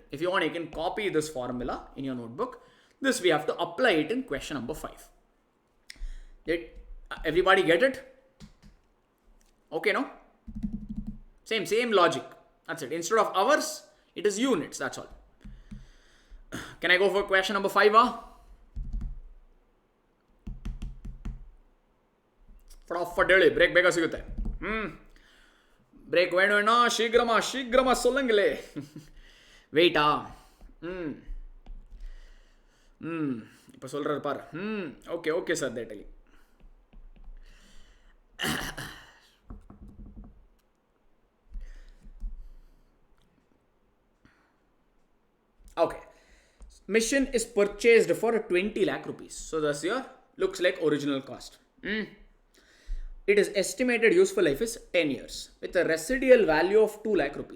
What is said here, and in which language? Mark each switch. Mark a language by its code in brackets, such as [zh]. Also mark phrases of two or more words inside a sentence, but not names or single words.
[en] If you want, you can copy this formula in your notebook. This we have to apply it in question number 5. Did everybody get it? Okay, no? Same logic. That's it. Instead of hours, it is units. That's all. Can I go for question number 5? [kn] ಫಟಾಫಟ್ ಹೇಳಿ, ಬ್ರೇಕ್ ಬೇಗ ಸಿಗುತ್ತೆ. [ta] ಬ್ರೇಕ್ வேணும்னா சீக்கிரமா சொல்லுங்களே. வெயிட்டா? இப்போ சொல்றாரு பாரு. ஓகே சார், தேட்டலி. [en] Okay. Machine is purchased for 20 lakh rupees. So that's your looks like original cost. It is estimated useful life is 10 years with a residual value of 2 lakh rupees.